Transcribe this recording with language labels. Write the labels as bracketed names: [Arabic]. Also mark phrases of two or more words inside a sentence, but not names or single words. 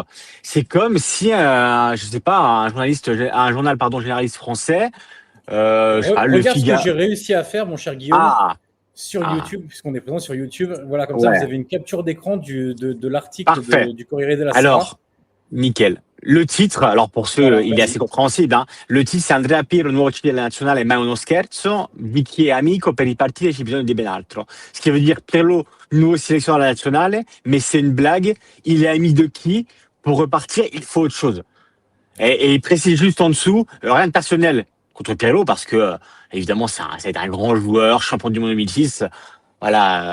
[French] C'est comme si, je sais pas, un journal généraliste français, regarde ce que j'ai réussi à faire, mon cher Guillaume, sur YouTube, puisqu'on est présent sur YouTube. Voilà, comme ça, vous avez une capture d'écran de l'article du Corriere della Sera. Alors, nickel. Le titre, alors pour ceux, il est assez compréhensible. Le titre, c'est [Italian] Andrea Pirlo, nuovo civile della nazionale, ma uno scherzo, di chi è amico per ripartire c'è bisogno di ben altro. [French] Ce qui veut dire Pirlo, nouveau sélectionneur de la nationale, mais c'est une blague. Il est ami de qui? Pour repartir, il faut autre chose. Et il précise juste en dessous, rien de personnel contre Pirlo, parce que, évidemment, ça a été un grand joueur, champion du monde 2006. Voilà.